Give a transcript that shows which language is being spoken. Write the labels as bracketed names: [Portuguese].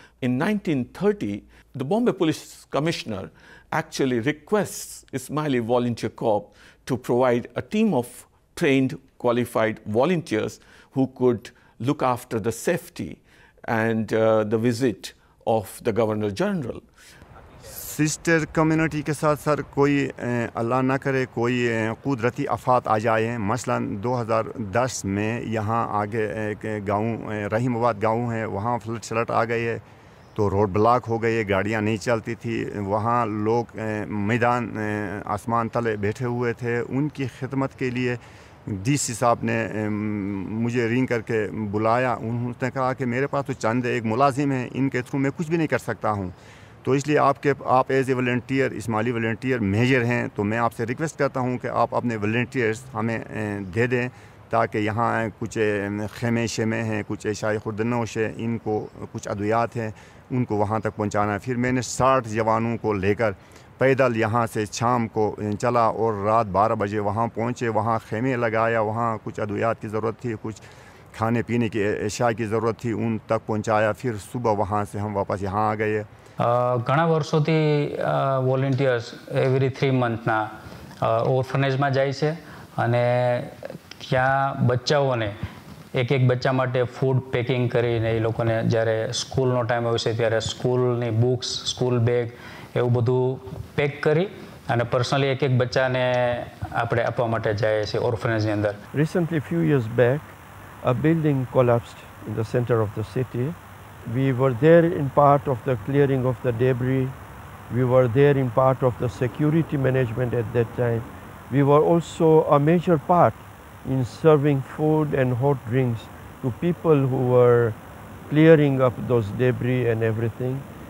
[English] In 1930, the Bombay Police Commissioner actually requests Ismaili Volunteer Corps to provide a team of trained, qualified volunteers who could look after the safety and the visit of the Governor General. [Hindi] Sister community के साथ sir कोई अल्लाह ना करे कोई कुदरती आफात आ जाए, मसलन 2010 में यहाँ आगे एक गाँव रहीमाबाद गाँव है, वहाँ फ्लड शलट आ गई है तो रोड ब्लॉक हो गई है, गाड़ियाँ नहीं चलती थी, वहाँ लोग मैदान आसमान तले बैठे हुए थे। उनकी खिदमत के लिए डीसी साहब ने मुझे रिंग करके बुलाया। उन्होंने कहा कि मेरे पास तो चंद एक मुलाजिम है, इनके थ्रू मैं कुछ भी नहीं कर सकता हूँ, तो इसलिए आप [English] as a volunteer [Hindi] Ismaili volunteer major हैं, तो मैं आपसे रिक्वेस्ट करता हूं कि आप अपने वॉलंटियर्स हमें दे दें ताकि यहाँ कुछ खेमे शेमे हैं, कुछ शाही खुर्दनोश है, इनको कुछ अद्वियात हैं, उनको वहाँ तक पहुँचाना है। फिर मैंने 60 जवानों को लेकर पैदल यहाँ से शाम को चला और रात 12 बजे वहाँ पहुँचे, वहाँ खेमे लगाया, वहाँ कुछ अद्वियात की ज़रूरत थी, कुछ खाने पीने की अशिया की ज़रूरत थी, उन तक पहुँचाया। फिर सुबह वहाँ से हम वापस यहाँ आ गए। [Gujarati] ઘણા વર્ષોથી વોલેન્ટિયર્સ એવરી 3 મંથના ઓર્ફનેજમાં જાય છે અને ત્યાં બચ્ચાઓને એક બચ્ચા માટે ફૂડ પેકિંગ કરીને એ લોકોને જ્યારે સ્કૂલનો ટાઈમ હોય છે ત્યારે સ્કૂલની બુક્સ, સ્કૂલ બેગ એવું બધું પેક કરી અને પર્સનલી એક બચ્ચાને આપણે આપવા માટે જાય છે ઓર્ફનેજની અંદર. [English] Recently, few years back, a building collapsed in the center of the city. We were there in part of the clearing of the debris. We were there in part of the security management at that time. We were also a major part in serving food and hot drinks to people who were clearing up those debris and everything.